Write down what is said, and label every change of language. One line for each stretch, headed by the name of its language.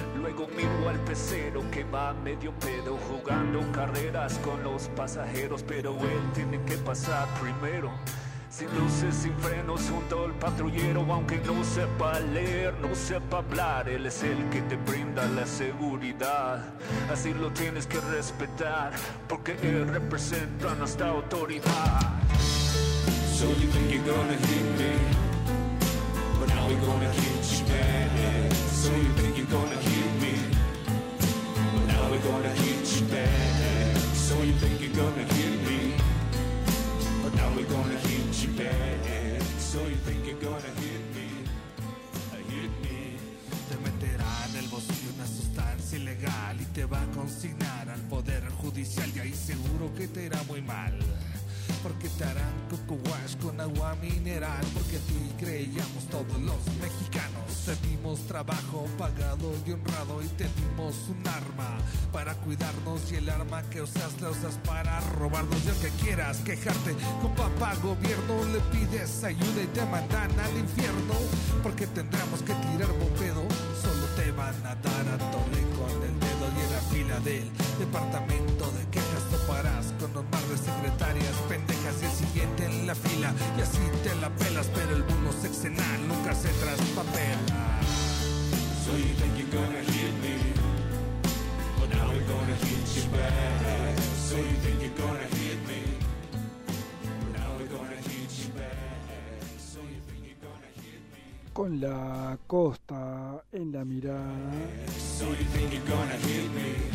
Spanish: Luego miro al pecero que va medio pedo jugando carreras con los pasajeros, pero él tiene que pasar primero. Sin luces, sin frenos, junto al patrullero. Aunque no sepa leer, no sepa hablar, él es el que te brinda la seguridad. Así lo tienes que respetar, porque él representa a nuestra autoridad.
English: So you think you're gonna hit me, but now we're gonna hit you bad. So you think you're gonna hit me, but now we're gonna hit you bad. So you think you're gonna hit me, but now we're gonna hit you bad. So you think you're gonna hit me, hit me.
Spanish: Te meterá en el bolsillo una sustancia ilegal y te va a consignar al poder judicial. Y ahí seguro que te irá muy mal, porque te harán coco wash con agua mineral. Porque a ti creíamos todos los mexicanos. Te dimos trabajo pagado y honrado, y te dimos un arma para cuidarnos. Y el arma que usas la usas para robarnos. Y aunque quieras quejarte con papá gobierno, le pides ayuda y te mandan al infierno. Porque tendremos que tirar bopedo, solo te van a dar a tole con el dedo. Y en la fila del departamento de quejas toparás con un par de secretarias pendejas y el siguiente en la fila, y así te la pelas. Pero el bono sexenal nunca se traspapela.
English: So you think you're gonna hit me, but now we're gonna hit you back. So you think you're gonna hit me, but now we're gonna hit you back. So you think you're gonna hit me.
Spanish: Con la costa en la mirada.
English: So you think you're gonna hit me.